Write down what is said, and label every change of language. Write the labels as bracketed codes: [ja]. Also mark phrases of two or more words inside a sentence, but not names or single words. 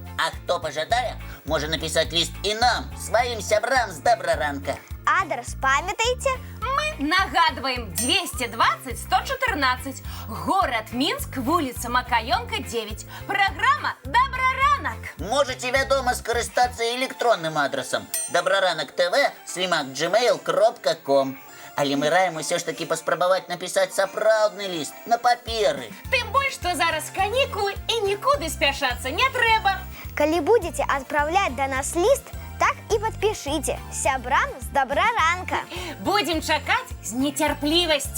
[be] А хто пажадае, можа напісаць ліст і нам, сваім сябрам з добраранка. Адрас памятаеце? Мы нагадваем 220-114, горад Мінск, вуліца Макаёнка, 9. Праграма «Добраранак». Можаце, вядома, скарыстацца электронным адрасам dobraranok.tv@gmail.com. Але мы раім усё ж такі паспрабаваць напісаць сапраўдны ліст на паперы. Тым больш, што зараз канікулы і нікуды спяшацца не трэба. Калі будзеце адпраўляць да нас ліст, так і падпішыце сябрам з добраранка. Будзем чакаць з нецярплівасцю.